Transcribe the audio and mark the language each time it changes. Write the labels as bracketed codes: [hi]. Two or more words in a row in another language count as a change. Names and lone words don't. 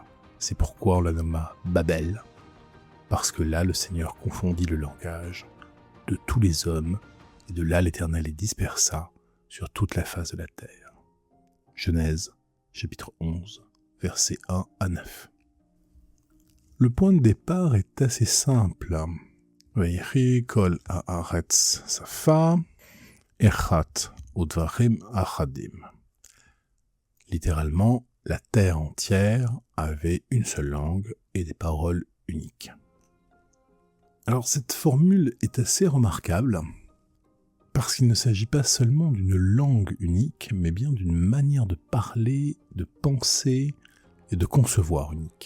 [fr] C'est pourquoi on la nomma Babel, parce que là le Seigneur confondit le langage de tous les hommes, et de là l'Éternel les dispersa sur toute la face de la terre. Genèse, chapitre 11, versets 1 à 9. Le point de départ est assez simple. [he] ויהי כל הארץ שפה, אחת ודברים אחדים. [fr] Littéralement, la terre entière avait une seule langue et des paroles uniques. Alors cette formule est assez remarquable parce qu'il ne s'agit pas seulement d'une langue unique, mais bien d'une manière de parler, de penser et de concevoir unique.